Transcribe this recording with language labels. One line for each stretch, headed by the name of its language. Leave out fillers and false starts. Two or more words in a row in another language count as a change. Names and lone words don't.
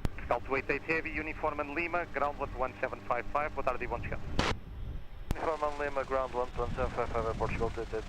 English: Delta 88 Heavy, Uniform Lima, ground 1755,
Portuguese: boa tarde e bom descanso.
English: Uniform Lima, ground 1755,
Portuguese: Aeroporto, chegou 88.